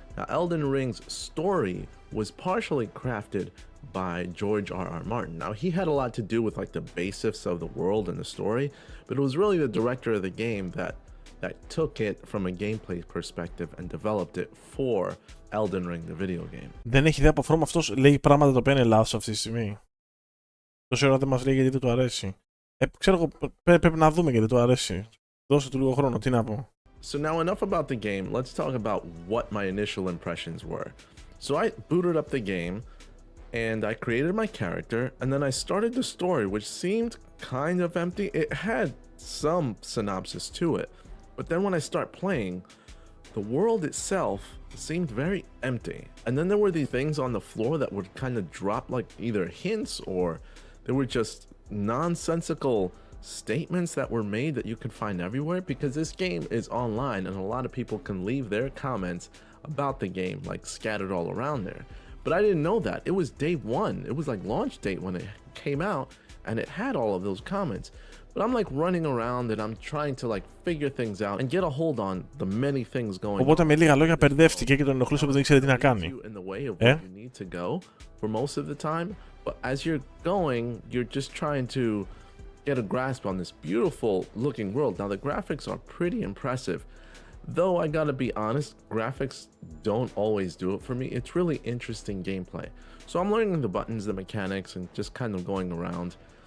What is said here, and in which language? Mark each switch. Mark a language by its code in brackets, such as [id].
[en] Now, Elden Ring's story was partially crafted by George R.R. Martin. Now, he had a lot to do with like the basics of the world and the story, but it was really the director of the game that took it from a gameplay perspective and developed it for Elden Ring, the video game. [el] Δεν έχει ιδέα από From αυτός λέει πράγματα τα οποία είναι λάθος αυτή τη στιγμή. Τόση ώρα δεν μας λέει γιατί δεν του αρέσει. Ξέρω εγώ, πρέπει να δούμε γιατί του αρέσει. Δώσε του λίγο χρόνο, τι να πω. [en] So now enough about the game, let's talk about what my initial impressions were. So I booted up the game, and I created my character, and then I started the story, which seemed kind of empty. It had some synopsis to it, but then when I start playing, the world itself seemed very empty. And then there were these things on the floor that would kind of drop like either hints, or they were just nonsensical statements that were made that you can find everywhere, because this game is online and a lot of people can leave their comments about the game like scattered all around there. But I didn't know that. It was day one. It was like launch date when it came out, and it had all of those comments. But I'm like running around and I'm trying to like figure things out and get a hold on the many things going on. [el] Οπότε με λίγα λόγια μπερδεύτηκε και τον ενοχλούσε που δεν ήξερε τι να κάνει. [en] In the way of where you need to go for most of the time, but as you're going, you're just trying to get a grasp on this beautiful looking world. Now the graphics are pretty impressive. Though I gotta be honest, graphics don't always do it for me. It's really interesting gameplay. So I'm learning the buttons, the mechanics, and just kind of going around.